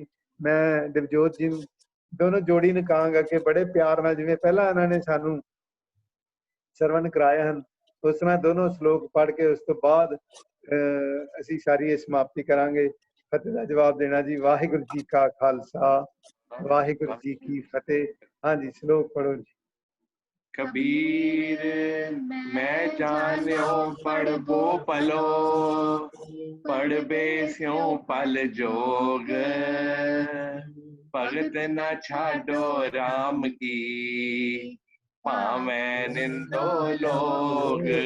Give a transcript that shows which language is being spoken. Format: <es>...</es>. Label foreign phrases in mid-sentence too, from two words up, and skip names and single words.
<pa>ਮੈਂ ਦਿਵਜੋਤ ਜੀ ਨੂੰ ਦੋਨੋਂ ਜੋੜੀ ਨੂੰ ਕਹਾਂਗਾ ਕਿ ਬੜੇ ਪਿਆਰ ਨਾਲ, ਜਿਵੇਂ ਪਹਿਲਾਂ ਇਹਨਾਂ ਨੇ ਸਾਨੂੰ ਸਰਵਣ ਕਰਾਏ ਹਨ, ਉਸ ਤਰ੍ਹਾਂ ਦੋਨੋਂ ਸ਼ਲੋਕ ਪੜ੍ਹ ਕੇ ਉਸ ਤੋਂ ਬਾਅਦ ਅਸੀਂ ਸਾਰੀ ਇਹ ਸਮਾਪਤੀ ਕਰਾਂਗੇ। ਫਤਿਹ ਦਾ ਜਵਾਬ ਦੇਣਾ ਜੀ। ਵਾਹਿਗੁਰੂ ਜੀ ਕਾ ਖਾਲਸਾ, ਵਾਹਿਗੁਰੂ ਜੀ ਕੀ ਫਤਿਹ। ਹਾਂਜੀ, ਸ਼ਲੋਕ ਪੜ੍ਹੋ ਜੀ।</pa> <hi>कबीर मैं जान्यो पढ़बो पलो, पढ़बे स्यों पल जोग, भगत न छाडो राम की, पावै निंदो लोग।</hi>